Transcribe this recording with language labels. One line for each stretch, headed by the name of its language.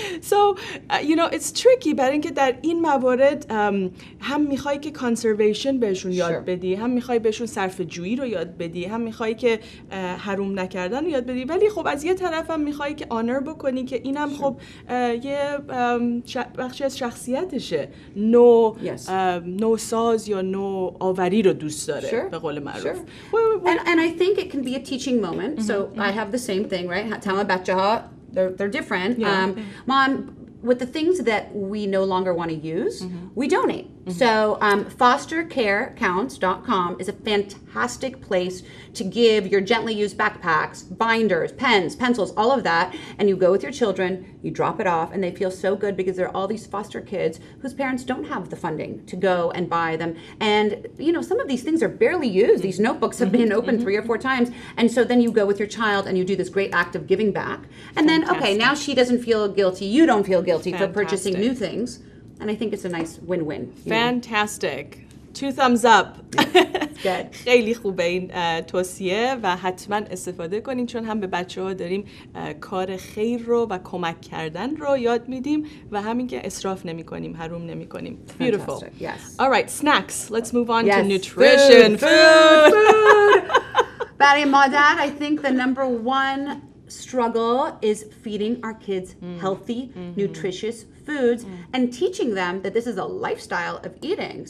English: So you know it's tricky
Persian: برای اینکه در این موارد هم میخوای که کانسرویشن بهشون یاد بدی، هم میخوای بهشون صرف جویی رو یاد بدی، هم میخوای که حروم نکردن رو یاد بدی، ولی خب از یه طرف هم میخوای که آنر بکنی که اینم خب یه بخشی از شخصیتشه، نو ساز یا نو آوری رو دوست داره به قول معروف.
English: And I think it can be a teaching moment. So I have the same thing, right?
Persian: تمام بچه‌ها
English: they're different. Mom, with the things that we no longer want to use, we donate. So fostercarecounts.com is a fantastic place to give your gently used backpacks, binders, pens, pencils, all of that, and you go with your children, you drop it off, and they feel so good because there are all these foster kids whose parents don't have the funding to go and buy them. And, you know, some of these things are barely used. These notebooks have been opened 3 or 4 times. And so then you go with your child and you do this great act of giving back. And then, okay, now she doesn't feel guilty. You don't feel guilty for purchasing new things. And I think it's a nice win-win. Fantastic. 2 thumbs up. Good.
Persian: خیلی خوبه این توصیه و حتما استفاده کنین چون هم به بچه‌ها داریم کار خیر رو و کمک کردن رو یاد میدیم و همین که اسراف نمی‌کنیم، حروم نمی‌کنیم.
English: Beautiful. Yes. All right, snacks. Let's move on to nutrition. Food.
Persian: برای مادر,
English: I think the number one struggle is feeding our kids healthy, nutritious foods and teaching them that this is a lifestyle of eating.